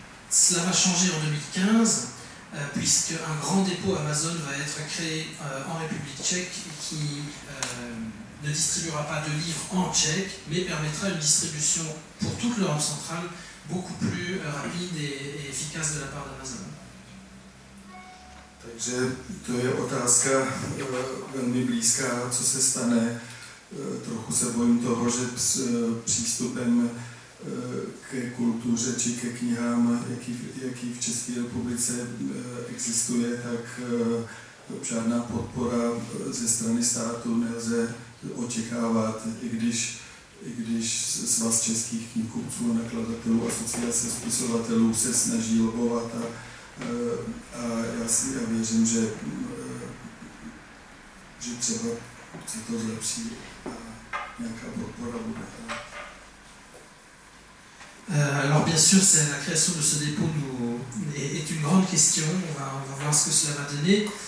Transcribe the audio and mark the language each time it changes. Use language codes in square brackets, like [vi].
[fr] Cela va changer en 2015. Puisque un grand dépôt Amazon va être créé en République tchèque qui ne distribuera pas de livres en tchèque, mais permettra une distribution pour toute l'Europe centrale beaucoup plus rapide et efficace de la part d'Amazon. [cs] Takže to je otázka velmi blízká, co se stane. Trochu se bojím toho, že s přístupem ke kultuře či ke knihám, jaký v České republice existuje, tak žádná podpora ze strany státu nelze očekávat, i když Svaz českých knihkupců a nakladatelů, Asociace spisovatelů se snaží lobovat a já věřím, že třeba se to zlepší a nějaká podpora bude. [fr] Alors bien sûr, la création de ce dépôt est une grande question, on va voir ce que cela va donner.